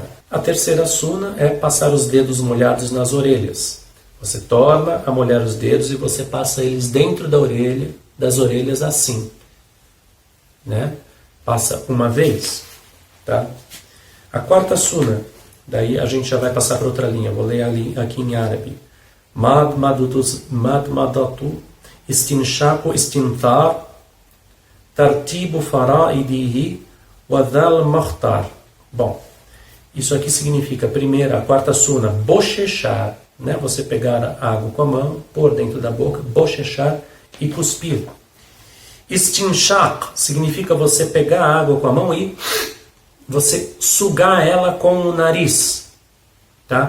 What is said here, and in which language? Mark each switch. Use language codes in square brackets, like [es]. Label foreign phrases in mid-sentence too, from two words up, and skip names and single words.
[pt] A terceira suna é passar os dedos molhados nas orelhas. Você torna a molhar os dedos e você passa eles dentro da orelha, das orelhas assim, né? Passa uma vez, tá? A quarta suna, daí a gente já vai passar para outra linha, vou ler aqui em árabe. [ar] مضمضة استنشاق استنثار ترتيب فرائضه وذا المختار. [pt] Bom, isso aqui significa, primeira, a quarta suna, bochechar, né? Você pegar a água com a mão, pôr dentro da boca, bochechar e cuspir. Istinshaq significa você pegar a água com a mão e você sugar ela com o nariz, tá?